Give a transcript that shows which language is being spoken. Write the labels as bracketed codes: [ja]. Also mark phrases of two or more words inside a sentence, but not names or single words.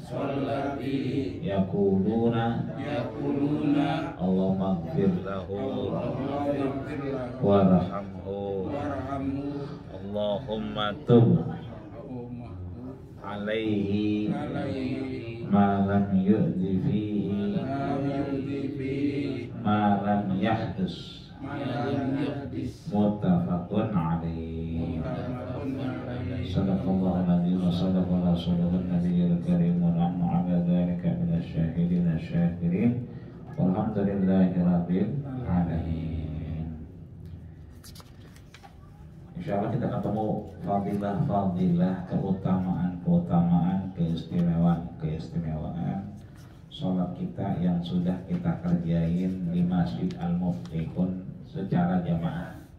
[ar] يقولون اللهم اغفر له وارحمه اللهم تب عليه ما لم يؤذ فيه ما لم يحدث متفق عليه. صدق الله العظيم وصدق رسوله النبي الكريم ونحن على ذلك من الشاهدين الشاكرين والحمد لله رب العالمين. إن شاء الله [id] kita ketemu fadilah-fadilah, keutamaan-keutamaan, keistimewaan sholat kita yang sudah kita kerjain di Masjid Al-Muflihun secara jamaah.